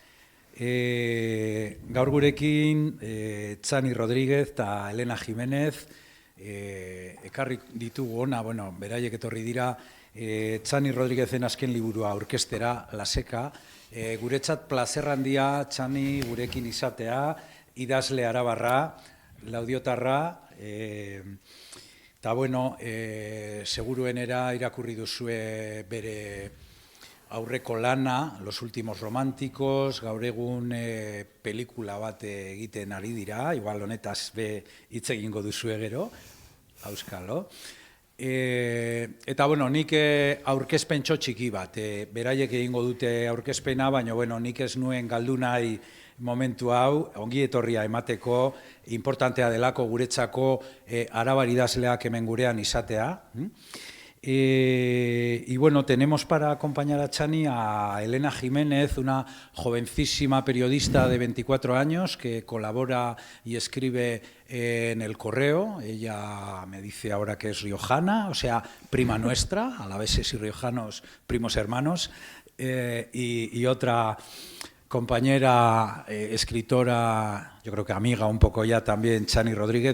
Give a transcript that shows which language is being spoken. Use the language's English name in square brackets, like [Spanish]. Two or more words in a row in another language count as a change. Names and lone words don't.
[Basque] Gaur gurekin Txani Rodríguez eta Elena Jimenez ekarri ditugu ona, beraiek etorri dira Txani Rodríguezen azken liburua aurkeztera, La Seka. Guretzat plazer handia Txani gurekin izatea, idazle arabarra, laudiotarra, eta seguruenera irakurri duzue bere aurreko lana, Los últimos románticos, gaur egun pelikula bat egiten ari dira, igual honetaz hitz egingo duzue gero, auskalo. Eta nik aurkezpen txiki bat, beraiek egingo dute aurkezpena, baina nik ez nuen galdu nahi momentu hau, ongi etorria emateko, importantea delako guretzako arabar idazleak hemen gurean izatea. [Spanish] Y tenemos para acompañar a Txani a Elena Jiménez, una jovencísima periodista de 24 años que colabora y escribe en El Correo. Ella me dice ahora que es riojana, o sea, prima nuestra, alaveses y riojanos, primos hermanos, y otra compañera, escritora, yo creo que amiga un poco ya también, Txani Rodríguez.